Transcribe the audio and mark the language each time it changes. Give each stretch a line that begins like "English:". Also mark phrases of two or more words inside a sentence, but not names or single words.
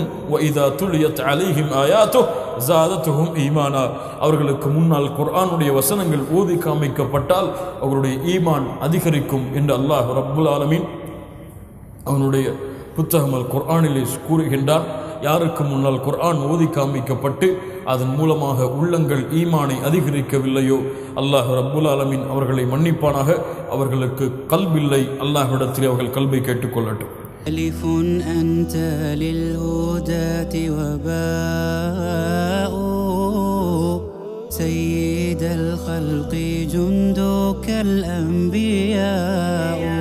Arabic: وإذا تليت عليهم آياته زادتهم إيمانا,
Tamil: அவர்களுக்கு முன்னால் குர்ஆனுடைய வசனங்கள் ஓதி காமிக்கப்பட்டால் அவர்களுடைய ஈமான் அதிகரிக்கும் என்று
Arabic: الله رب العالمين
Tamil: அவனுடைய புத்தகம் அல் குர்ஆனிலே கூறுகின்றான். யாருக்கு முன்னால் குர்ஆன் ஓதி காமிக்கப்பட்டு அதன் மூலமாக உள்ளங்கள் ஈமானை அதிகரிக்கவில்லையோ
Arabic: الله رب العالمين
Tamil: அவர்களை மன்னிப்பானாக. அவர்களுக்கு கல்பில்லை, அல்லாஹ்விடத்தில் அவர்கள் கல்பை கேட்டுக்கொள்ளட்டும்.
Arabic: ألف أنت للهداة وباء سيد الخلق جندك الأنبياء